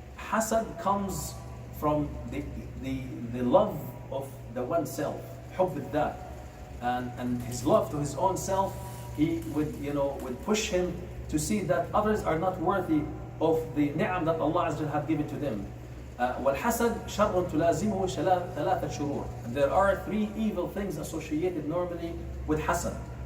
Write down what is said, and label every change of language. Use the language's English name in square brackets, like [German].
[English] Hasad comes from the love of the oneself, [Arabic] حب الذات, [English] and his love to his own self. He would push him to see that others are not worthy of the ni'am that Allah Azza wa Jalla had given to them. [Arabic] والحسد شر تلازمه ثلاثة شرور. [English] There are three evil things associated normally with hasad.